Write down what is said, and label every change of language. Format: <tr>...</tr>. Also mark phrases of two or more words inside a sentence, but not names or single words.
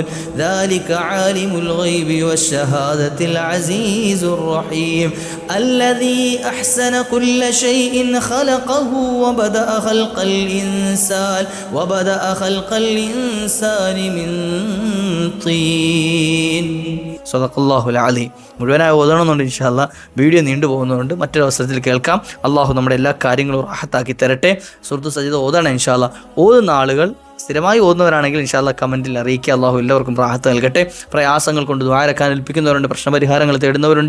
<ar>ذلك عالم الغيب والشهادة العزيز الرحيم الذي أحسن كل شيء خلقه وبدأ خلق الإنسان من طين. صدق الله العليم.</ar> <ml>മുഴുവനായി ഓതണമെന്നുണ്ട്</ml> <ar>إن شاء الله,</ar> <ml>വീഡിയോ നീണ്ടു പോകുന്നതുകൊണ്ട് മറ്റൊരു അവസരത്തിൽ കേൾക്കാം. അള്ളാഹു നമ്മുടെ എല്ലാ കാര്യങ്ങളും റാഹത്താക്കി തരട്ടെ. സൂറത്തു സജദ ഓതണം</ml> <ar>إن شاء الله.</ar> <ml>ഓതുന്ന ആളുകൾ സ്ഥിരമായി ഓതുന്നവരാണെങ്കിൽ</ml> <ar>إن شاء الله</ar> <ml>കമൻറ്റിൽ അറിയിക്കുക. അള്ളാഹു എല്ലാവർക്കും റാഹത്ത് നൽകട്ടെ. പ്രയാസങ്ങൾ കൊണ്ട് ദ്വാരക്കാൻ ഏൽപ്പിക്കുന്നവരുണ്ട്, പ്രശ്നപരിഹാരങ്ങൾ തേടുന്നവരുണ്ട്.</ml>